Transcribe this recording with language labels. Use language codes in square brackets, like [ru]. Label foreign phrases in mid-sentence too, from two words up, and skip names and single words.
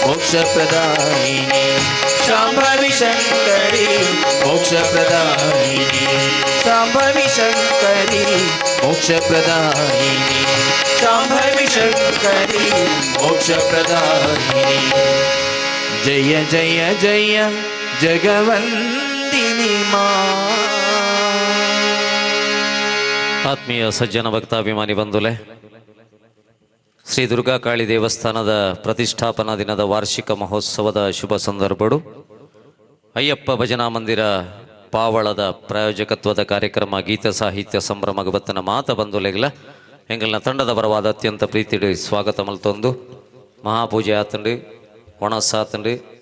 [sa] मोक्षप्रदायिनी शाम्भवी शङ्करी मोक्षप्रदायिनी शाम्भवी शङ्करी मोक्षप्रदायिनी शाम्भवी शङ्करी मोक्षप्रदायिनी जय जय जय जगवन्दिनी मा. [tcy] ಆತ್ಮೀಯ ಸಜ್ಜನ ಭಕ್ತಾಭಿಮಾನಿ ಬಂಧುಲೆ, ಶ್ರೀ ದುರ್ಗಾಕಾಳಿ ದೇವಸ್ಥಾನದ ಪ್ರತಿಷ್ಠಾಪನಾ ದಿನದ ವಾರ್ಷಿಕ ಮಹೋತ್ಸವದ ಶುಭ ಸಂದರ್ಭಗಳು ಅಯ್ಯಪ್ಪ ಭಜನಾ ಮಂದಿರ ಪಾವಳದ ಪ್ರಾಯೋಜಕತ್ವದ ಕಾರ್ಯಕ್ರಮ ಗೀತ ಸಾಹಿತ್ಯ ಸಂಭ್ರಮ ಇವತ್ತಿನ ಮಾತ ಬಂಧುಲೆಗಳ ಎಂಗಲ್ನ ತಂಡದ ಪರವಾದ ಅತ್ಯಂತ ಪ್ರೀತಿ ಸ್ವಾಗತ ಮಲ್ತೊಂದು ಮಹಾಪೂಜೆ ಆತಂಡು ಒಣಸ್ ಆತಂಡು